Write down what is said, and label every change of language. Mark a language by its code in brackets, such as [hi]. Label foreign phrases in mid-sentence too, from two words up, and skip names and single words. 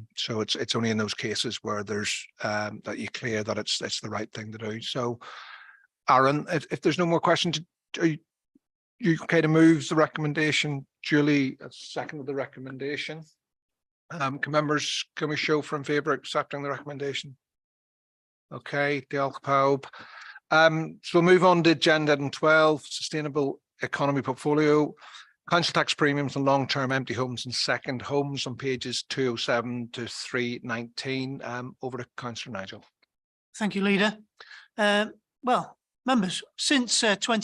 [en] So it's only in those cases where there's that you clear that it's the right thing to do. So, Aaron, if there's no more questions, are you okay to move the recommendation? Julie, a second of the recommendation. Can we show for in favour of accepting the recommendation? [cy] Okay, diolch pawb. [en] So we'll move on to agenda item 12, sustainable economy portfolio. Council tax premiums on long-term empty homes and second homes on pages 207 to 319. Over to Councillor Nigel. Thank you, Leader. Well, members, since 20.